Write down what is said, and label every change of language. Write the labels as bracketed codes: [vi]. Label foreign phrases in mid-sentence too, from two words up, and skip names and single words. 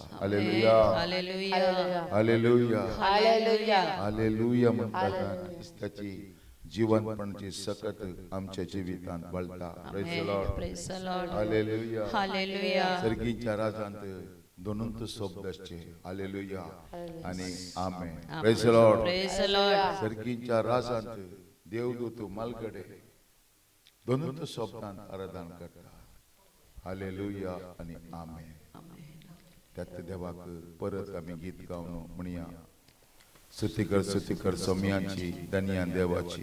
[kok] हालेलुया. हालेलुया. हालेलुया. हालेलुया. हालेलुया म्हणटा ताची जिवंतपणाची सकत आमच्या जिवितांत बळटा. [en] Praise the Lord. Praise the Lord. [kok] हालेलुया. हालेलुया. सर्गीच्या राजांत दोनों तो शब्दाचे हालेलुया आणि आमेन. [en] Praise the Lord. Praise the Lord. [kok] सर्गींच्या राजांत देवदूत मालकडे दोनों तो शब्दांत आराधना करता हालेलुया आणि आमेन. त्यात देवाक परत आम्ही गीत गावनो म्हणूया. स्तुतिकर सौम्यांची धन्यान देवाची.